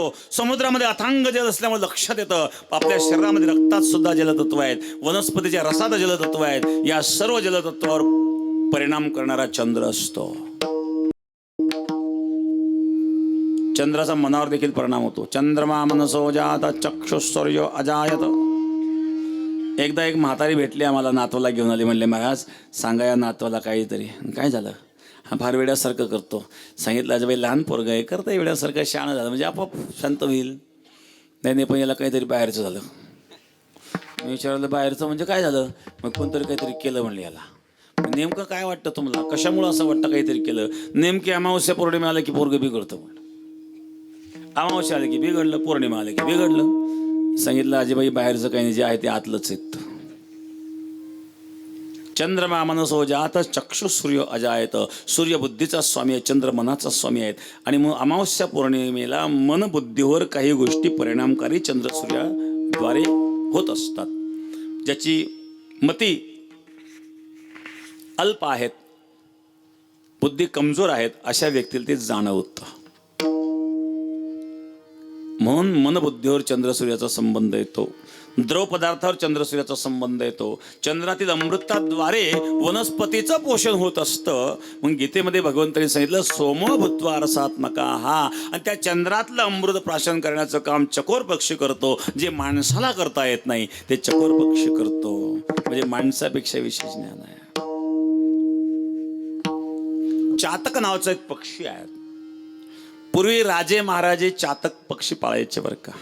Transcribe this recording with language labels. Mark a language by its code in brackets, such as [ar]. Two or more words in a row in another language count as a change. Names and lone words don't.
[mr] समुद्रामध्ये अथांग जल असल्यामुळे लक्षात येतं आपल्या शरीरामध्ये रक्तात सुद्धा जलतत्व आहेत, वनस्पतीच्या रसात जलतत्व आहेत. या सर्व जलतत्वावर परिणाम करणारा चंद्र असतो. चंद्राचा मनावर देखील परिणाम होतो. [sa] चंद्रमा मनसो जात चक्षुस्वर्य अजायत. [mr] एकदा एक म्हातारी भेटली आम्हाला, नातवाला घेऊन आली. म्हणले महाराज सांगा या नातवाला काहीतरी. काय झालं? हा फार वेड्यासारखं करतो. सांगितलं अजय लहान पोरगं आहे, करता वेड्यासारखं शहाणं झालं म्हणजे आपोआप शांत होईल. नाही पण याला काहीतरी बाहेरचं झालं. मी विचारलं बाहेरचं म्हणजे काय झालं? मग कोणतरी काहीतरी केलं म्हणलं याला. नेमकं काय वाटतं तुम्हाला? कशामुळं असं वाटतं काहीतरी केलं? नेमकी अमावस्या पौर्णिमा आलं की पोरगं बिघडतं म्हणलं. अमावस्या आलं की बिघडलं, पौर्णिमा आलं की बिघडलं. सांगितलं अजयबाई बाहेरचं काही नाही, जे आहे ते आतलंच आहेत. [sa] चंद्रमा मनसो जात चक्षु सूर्य अजायत. [mr] सूर्य बुद्धीचा स्वामी आहे, चंद्र मनाचा स्वामी आहेत. आणि मग अमावस्या पौर्णिमेला मन बुद्धीवर काही गोष्टी परिणामकारी चंद्र सूर्याद्वारे होत असतात. ज्याची मती अल्प आहेत, बुद्धी कमजोर आहेत, अशा व्यक्तीला ते जाणवतं. म्हणून मनबुद्धीवर चंद्र सूर्याचा संबंध येतो. द्रव पदार्थावर चंद्र सूर्याचा संबंध येतो. चंद्रातील अमृताद्वारे वनस्पतीचं पोषण होत असतं. मग गीतेमध्ये भगवंतांनी सांगितलं [sa] सोमो भूत्वा रसात्मका. [mr] हा आणि त्या चंद्रातलं अमृत प्राशन करण्याचं काम चकोर पक्षी करतो. जे माणसाला करता येत नाही ते चकोर पक्षी करतो. म्हणजे माणसापेक्षा विशेष ज्ञान आहे. चातक नावाचा एक पक्षी आहे. पूर्वी राजे महाराजे चातक पक्षी पाळायचे बरं का.